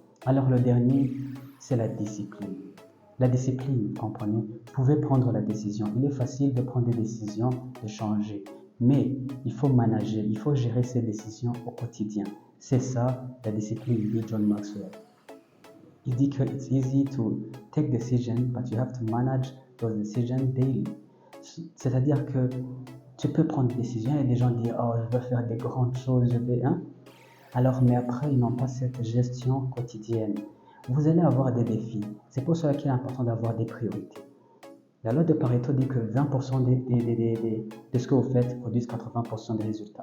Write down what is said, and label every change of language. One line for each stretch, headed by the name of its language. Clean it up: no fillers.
French: Alors le dernier, c'est la discipline. La discipline, vous comprenez, vous pouvez prendre la décision. Il est facile de prendre des décisions, de changer. Mais il faut manager, il faut gérer ces décisions au quotidien. C'est ça la discipline, dit John Maxwell. Il dit que
English: it's easy to take decisions, but you have to manage those decisions daily.
French: C'est-à-dire que tu peux prendre des décisions et des gens disent « Oh, je veux faire des grandes choses, je vais… Hein? » Alors, mais après, ils n'ont pas cette gestion quotidienne. Vous allez avoir des défis. C'est pour cela qu'il est important d'avoir des priorités. La loi de Pareto dit que 20% de ce que vous faites produisent 80% des résultats.